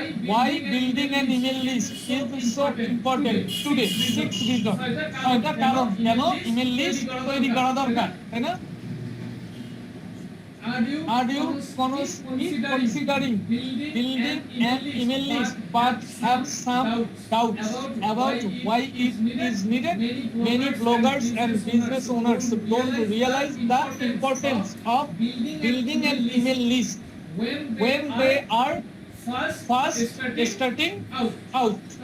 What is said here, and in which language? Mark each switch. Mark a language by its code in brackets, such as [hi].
[en] Why building an email list is so important today? 6 reasons. [bn] এটা কারণ কেন email list তৈরি করা দরকার, তাই না? [en] Are you considering building an email list but have some doubts about why it is needed? Many bloggers and business owners don't realize the importance of building an email list when they are first starting out.